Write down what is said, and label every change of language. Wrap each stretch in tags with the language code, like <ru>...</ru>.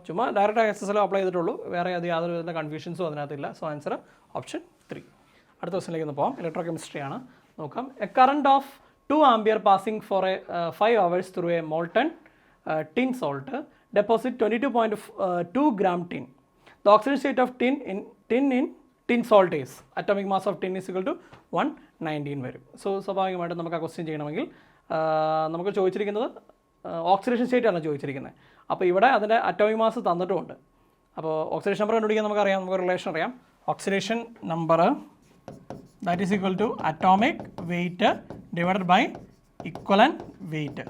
<ml>ചുമ്മാ direct exercise apply ചെയ്തിട്ടുള്ളൂ. വേറെ അത് യാതൊരു വിധത്തിലുള്ള കൺഫ്യൂഷൻസും അതിനകത്തില്ല. So answer option 3. അടുത്ത ക്വസ്റ്റിനിലേക്ക് ഒന്ന് പോകാം. ഇലക്ട്രോ കെമിസ്ട്രി ആണ്. നോക്കാം.</ml> <en>A current of 2 ampere passing for 5 hours through a molten tin salt deposit 22.2 gram tin. The oxidation state of tin tin salt is atomic mass of tin is equal to 119</en> <ml>വരും. So സ്വാഭാവികമായിട്ടും നമുക്ക് ആ question ചെയ്യണമെങ്കിൽ നമുക്ക് ചോദിച്ചിരിക്കുന്നത് oxidation state ആണ് ചോദിച്ചിരിക്കുന്നത്. അപ്പോൾ ഇവിടെ അതിൻ്റെ അറ്റോമിക് മാസ് തന്നിട്ടുമുണ്ട്. അപ്പോൾ ഓക്സിഡേഷൻ നമ്പർ കണ്ടുപിടിക്കാൻ നമുക്കറിയാം, നമുക്ക് റിലേഷൻ അറിയാം.</ml> <en>Oxidation number that is equal to atomic weight divided by equivalent weight.</en>